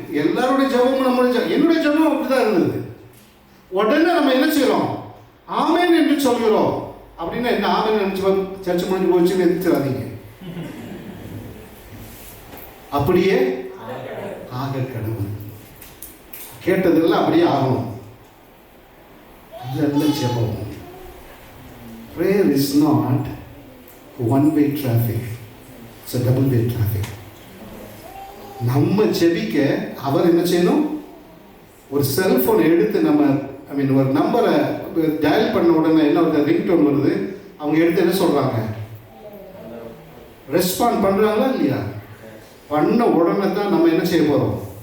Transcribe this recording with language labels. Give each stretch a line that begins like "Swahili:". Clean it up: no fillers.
Tamil: எல்லாருடைய ஜெபமும் நம்மளுடைய என்னுடைய ஜெபம் அப்படிதான் இருந்தது. உடனே நம்ம என்ன செய்யறோம்? ஆமென் என்று சொல்கிறோம். அப்படின்னா என்ன? ஆமென் நினைச்சு சர்ச்சை முடிஞ்சு போச்சுன்னு எதிர்த்துறாதீங்க. அப்படியே ஆக கடவுள் கேட்டதெல்லாம் அப்படியே ஆகணும். இதெல்லாம் ஜெபம்.
English: Prayer is not one-way traffic. It's a double-way traffic.
Tamil: நம்ம ஜெபிக்க அவர் என்ன செய்யணும்? ஒரு செல்போன் எடுத்து நம்ம ஒரு நம்பரை டயல் பண்ண உடனே என்ன ஒரு ரிங்டோன் வருது, அவங்க எடுத்து என்ன சொல்றாங்க? ரெஸ்பாண்ட் பண்றாங்களா இல்லையா? பண்ண உடனே தான் நம்ம என்ன செய்ய போறோம்?